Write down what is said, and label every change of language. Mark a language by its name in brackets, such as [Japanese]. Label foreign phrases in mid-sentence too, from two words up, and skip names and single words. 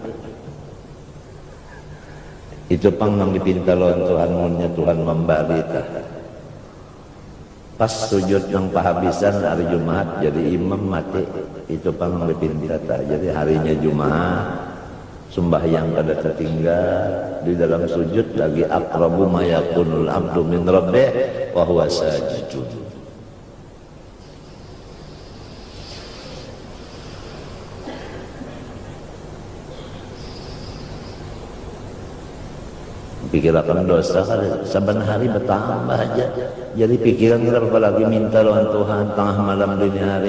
[Banjar] Itu pang nang dipinta lawan Tuhan munnya Tuhan memberi tah. Pas sujud yang pahabisan hari Jumat jadi imam mati. Itu pang nang dipinta tah. Jadi harinya Jumat sembahyang kada tertinggal, di dalam sujud lagi [Arabic] أقرب ما يكون العبد من ربه وهو ساجد. [Banjar] Pikiran dosa saban hari bertambah aja. Jadi pikiran kita apalagi minta lawan Tuhan tengah malam dini hari.